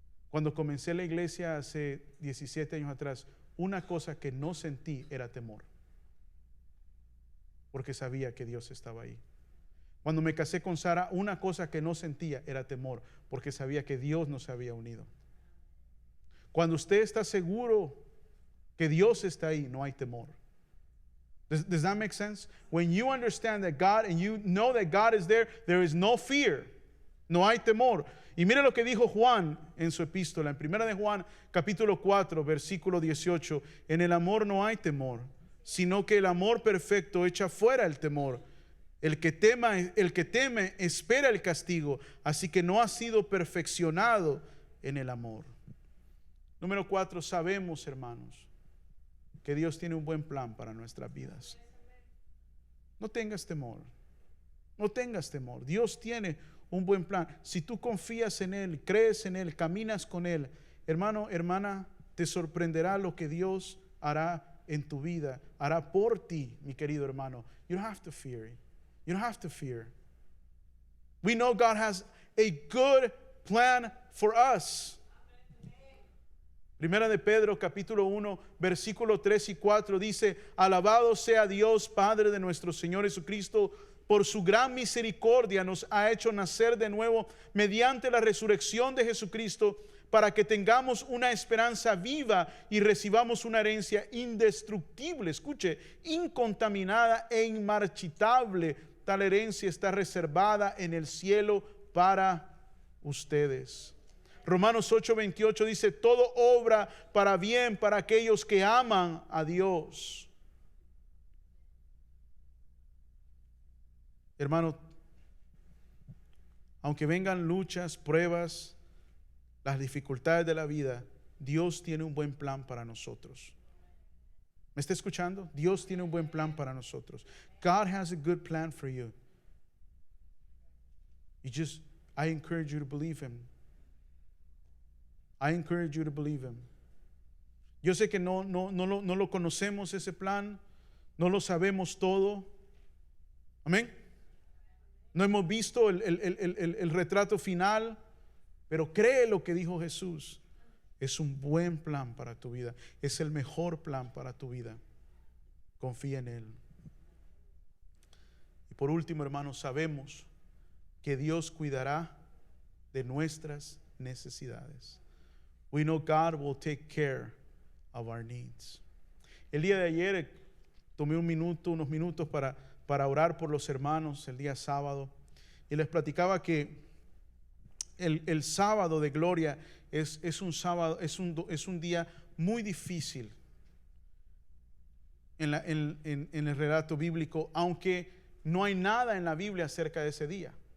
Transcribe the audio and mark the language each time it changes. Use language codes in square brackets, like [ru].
[es] Cuando comencé la iglesia hace 17 años atrás, una cosa que no sentí era temor, porque sabía que Dios estaba ahí. Cuando me casé con Sara, una cosa que no sentía era temor, porque sabía que Dios nos había unido. Cuando usted está seguro que Dios está ahí, no hay temor. [en] Does that make sense? When you understand that God and you know that God is there, there is no fear. [es] No hay temor. Y mire lo que dijo Juan en su epístola, en 1 de Juan, capítulo 4, versículo 18. En el amor no hay temor, sino que el amor perfecto echa fuera el temor. El que teme espera el castigo, así que no ha sido perfeccionado en el amor. Número 4, sabemos, hermanos, que Dios tiene un buen plan para nuestras vidas. No tengas temor. No tengas temor. Dios tiene un buen plan. Si tú confías en Él, crees en Él, caminas con Él, hermano, hermana, te sorprenderá lo que Dios hará en tu vida, hará por ti, mi querido hermano. [en] You don't have to fear. You don't have to fear. We know God has a good plan for us. [es] Primera de Pedro, capítulo 1, versículo 3 y 4 dice: alabado sea Dios, Padre de nuestro Señor Jesucristo, por su gran misericordia nos ha hecho nacer de nuevo mediante la resurrección de Jesucristo, para que tengamos una esperanza viva y recibamos una herencia indestructible, escuche, incontaminada e inmarchitable. Tal herencia está reservada en el cielo para ustedes. Romanos 8:28 dice: todo obra para bien para aquellos que aman a Dios. Hermano, aunque vengan luchas, pruebas, las dificultades de la vida, Dios tiene un buen plan para nosotros. ¿Me está escuchando? Dios tiene un buen plan para nosotros. [en] God has a good plan for you. I encourage you to believe Him. I encourage you to believe Him. [es] Yo sé que no lo conocemos ese plan, no lo sabemos todo. Amén. No hemos visto el retrato final, pero cree lo que dijo Jesús. Es un buen plan para tu vida. Es el mejor plan para tu vida. Confía en Él. Y por último, hermanos, sabemos que Dios cuidará de nuestras necesidades. [en] We know God will take care of our needs. [es] El día de ayer tomé unos minutos para orar por los hermanos el día sábado, y les platicaba que el sábado de gloria es un día muy difícil en el relato bíblico, aunque no hay nada en la Biblia acerca de ese día.